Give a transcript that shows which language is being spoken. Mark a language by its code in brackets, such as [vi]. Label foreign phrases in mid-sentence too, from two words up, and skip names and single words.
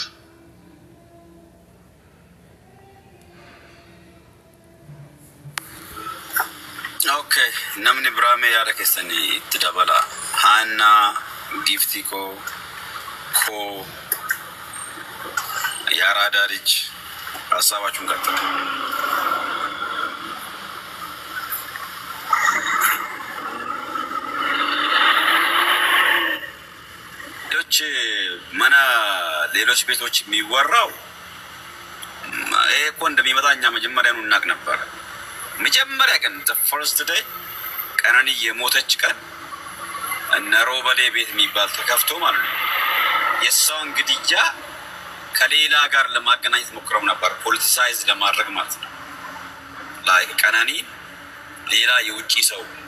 [om] Okay, namni biraame yaada keessanii itti dabala. Haannaa, Giftii koo [am] Yaaradaa Rich ሀሳባችሁን ቀጥሉ። ሌሎች ቤቶች የሚወራው እኮ እንደሚመጣኛ መጀመሪያኑ እናቅ ነበር። መጀመሪያ ቀን [en] the first day [am] ቀነኒ የሞተች ቀን እነ ሮበሌ ቤት የሚባል ተከፍቶ ማለት ነው። የሷን ግድያ ከሌላ ጋር ለማገናኘት ሞክረው ነበር፣ ፖለቲሳይዝ ለማድረግ ማለት ነው። ላይ ቀነኒ ሌላ የውጪ ሰው